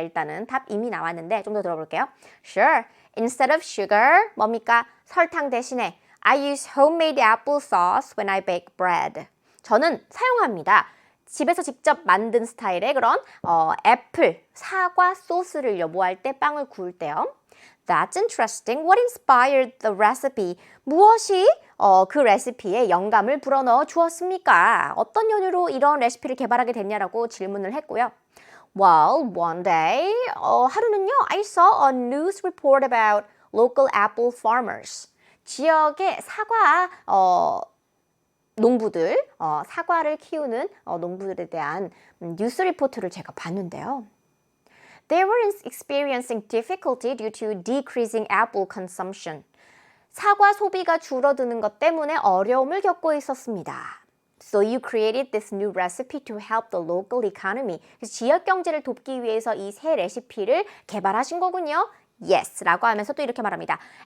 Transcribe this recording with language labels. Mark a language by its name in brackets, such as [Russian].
[Korean] 일단은 답 이미 나왔는데 좀 더 들어볼게요. [English] Sure. Instead of sugar, [Korean] 뭡니까? 설탕 대신에 [English] I use homemade apple sauce when I bake bread. [Korean] 저는 사용합니다. 집에서 직접 만든 스타일의 그런 애플, 사과 소스를 요구할 때 빵을 구울 때요. [English] That's interesting. What inspired the recipe? [Korean] 무엇이 그 레시피에 영감을 불어넣어 주었습니까? 어떤 연유로 이런 레시피를 개발하게 됐냐라고 질문을 했고요. [English] Well, one day, [Korean] 하루는요, [English] I saw a news report about local apple farmers. [Korean] 지역의 사과 농부들, 사과를 키우는 농부들에 대한 뉴스 리포트를 제가 봤는데요. [English] They were experiencing difficulty due to decreasing apple consumption. [Korean] 사과 소비가 줄어드는 것 때문에 어려움을 겪고 있었습니다. [English] So you created this new recipe to help the local economy. [Korean] 지역 경제를 돕기 위해서 이 새 레시피를 개발하신 거군요. Yes, 라고 하면서 또 이렇게 말합니다.